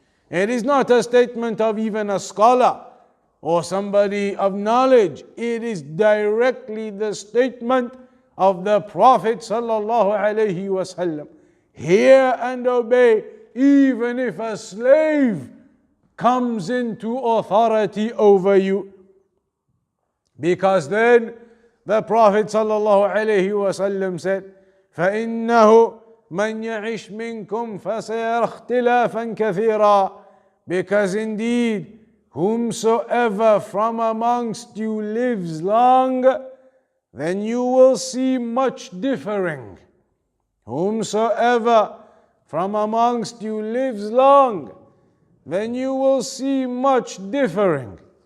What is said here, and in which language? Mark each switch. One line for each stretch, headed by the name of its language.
English: It is not a statement of even a scholar or somebody of knowledge. It is directly the statement of the Prophet ﷺ. Hear and obey, even if a slave comes into authority over you. Because then the Prophet ﷺ said,
Arabic: فَإِنَّهُ مَنْ يَعِشْ مِنْكُمْ فَسَيَرَى اخْتِلَافًا كَثِيرًا.
English: Because indeed, whomsoever from amongst you lives long, then you will see much differing. Whomsoever from amongst you lives long, then you will see much differing.